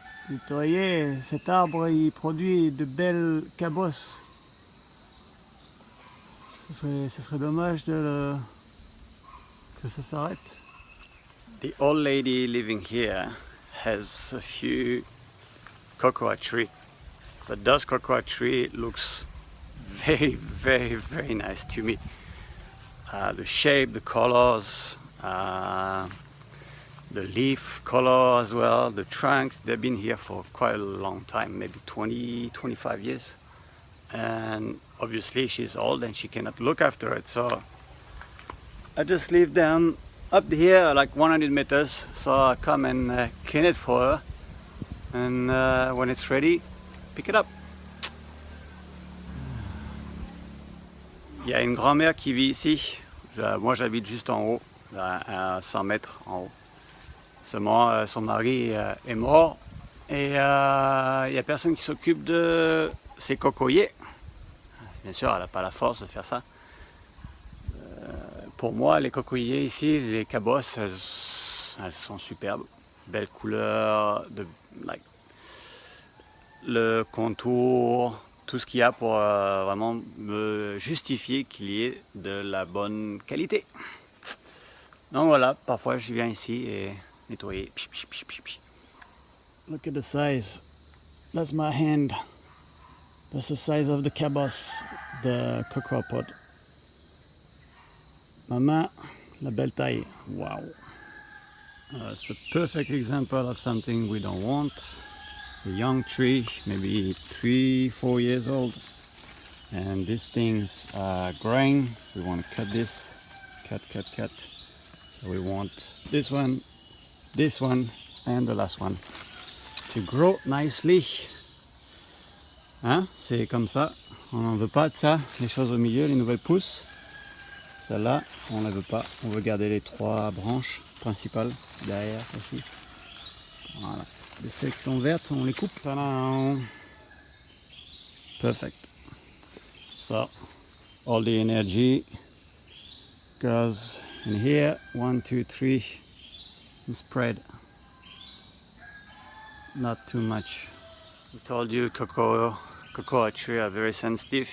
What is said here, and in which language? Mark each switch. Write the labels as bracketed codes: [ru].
[fr] Nettoyer, cet arbre il produit de belles cabosses. Ce serait dommage que ça s'arrête. [en] The old lady living here has a few cocoa tree, but those cocoa tree looks very, very, very nice to me. The shape, the colors, the leaf color as well, the trunk, they've been here for quite a long time, maybe 20-25 years. And obviously she's old and she cannot look after it, so I just leave them up here like 100 meters, so I come and clean it for her, and when it's ready, pick it up. [fr] Il y a une grand-mère qui vit ici. Moi j'habite juste en haut, à 100 mètres en haut. Seulement son mari est mort et il n'y a personne qui s'occupe de ses cocoyers. Bien sûr, elle n'a pas la force de faire ça. Pour moi, les cocoyers ici, les cabosses, elles sont superbes. Belle couleur, le contour, tout ce qu'il y a pour vraiment me justifier qu'il y ait de la bonne qualité. Donc voilà, parfois je viens ici et nettoyer. [en] Look at the size. That's my hand. That's the size of the cabosse, the cocoa pod. [fr] Ma main, la belle taille. [en] Wow. It's a perfect example of something we don't want. It's a young tree, maybe 3-4 years old. And these things are growing. We want to cut this. Cut. So we want this one, and the last one to grow nicely. [fr] Hein? C'est comme ça. On n'en veut pas de ça. Les choses au milieu, les nouvelles pousses. Celle-là, on ne la veut pas. On veut garder les 3 branches principales derrière aussi. Voilà. Les sections vertes, on les coupe. Voilà. Perfect. [en] So, all the energy goes in here. 1, 2, 3. And spread. Not too much. I told you cocoa trees are very sensitive.